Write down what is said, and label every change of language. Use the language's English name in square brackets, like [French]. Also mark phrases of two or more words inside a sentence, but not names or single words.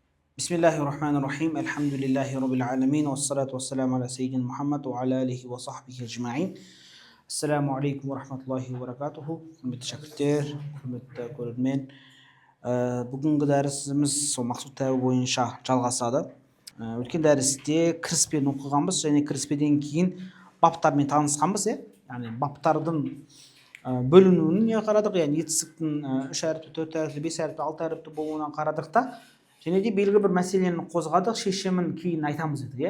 [Arabic] بسم الله الرحمن الرحيم الحمد لله رب العالمين والصلاة والسلام على سيدنا محمد وعلى آله وصحبه أجمعين. السلام عليكم ورحمة الله وبركاته. [Kazakh] Құрметті шәкірттер, құрметті көрермен. Бүгінгі дәрісіміз сол мақсұт тәуі бойынша жалғасады. Өткен дәрісте кіріспені оқығанбыз және кіріспеден кейін баптармен танысқанбыз. Яғни баптардың бөлінуіне қарадық, яғни етістіктің 3 әріпті, 4 әріпті, 5 әріпті, 6 әріпті болуынан қарадық та, және де белгілі бір мәселені қозғадық, шешімін кейін айтамыз дедік.